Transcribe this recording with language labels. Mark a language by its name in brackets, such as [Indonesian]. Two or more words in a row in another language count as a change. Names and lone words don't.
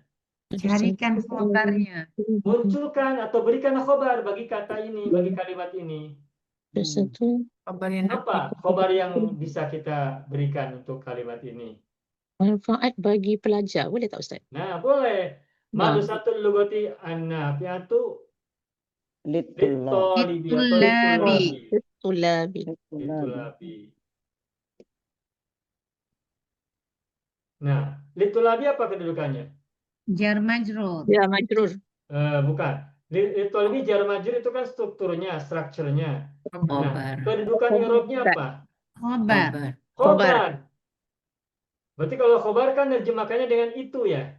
[Indonesian] Carikan khobarnya. Munculkan atau berikan khobar bagi kata ini, bagi kalimat ini. [Arabic] Madrasatu. [Indonesian] Kabar yang Apa khobar yang bisa kita berikan untuk kalimat ini? Manfaat bagi pelajar. Boleh tak Ustaz? Nah, boleh. [Arabic] مدرسة اللغة النافعة Litullah. lit-talibi atau Lit-tullabi. lit-tulabi. Tulabi. [Indonesian] Lit-tulabi. Nah, lit-tulabi apa kedudukannya? [Arabic] جار مجرور. [Indonesian] Ya, majrur. Bukan. Lit-tulabi [Arabic] جار مجرور [Indonesian] itu kan strukturnya, strukturnya. Nah, Khobar. kedudukan i'rabnya apa? Khobar. Khobar. Khobar. Berarti kalau khobar kan nerjemahkannya dengan itu ya.